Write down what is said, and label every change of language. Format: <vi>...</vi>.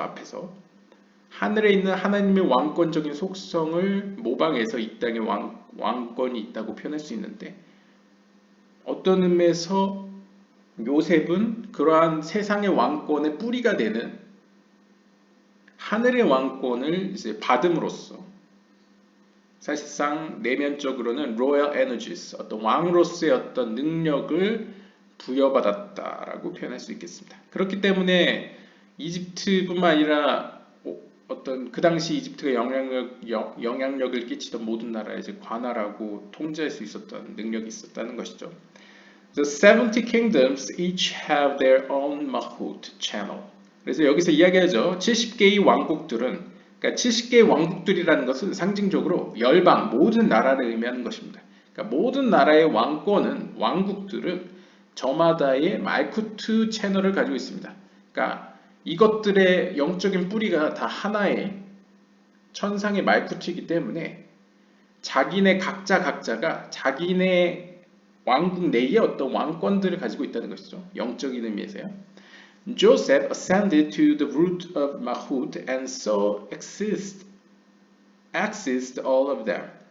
<ko>앞에서 하늘에 있는 하나님의 왕권적인 속성을 모방해서 이 땅에 왕권이 있다고 표현할 수 있는데, 어떤 의미에서 요셉은 그러한 세상의 왕권의 뿌리가 되는 하늘의 왕권을 이제 받음으로써 사실상 내면적으로는</ko> <en>royal energies,</en> <ko>어떤 왕으로서의 어떤 능력을 부여받았다라고 표현할 수 있겠습니다. 그렇기 때문에 이집트뿐만 아니라 어떤 그 당시 이집트가 영향력을 끼치던 모든 나라에 이제 관할하고 통제할 수 있었던 능력이 있었다는 것이죠.</ko> <en>The 70 kingdoms each have their own Malchut channel.</en> <ko>그래서 여기서 이야기하죠. 70개의 왕국들은, 그러니까 70개의 왕국들이라는 것은 상징적으로 열방, 모든 나라를 의미하는 것입니다. 그러니까 모든 나라의 왕권은, 왕국들은 저마다의 말쿠트 채널을 가지고 있습니다. 그러니까 이것들의 영적인 뿌리가 다 하나의 천상의 말쿠트이기 때문에 자기네 각자가 자기네 왕국 내에 어떤 왕권들을 가지고 있다는 것이죠. 영적인 의미에서요.</ko> <en>Joseph ascended to the root of Malchut and so accessed all of them.</en>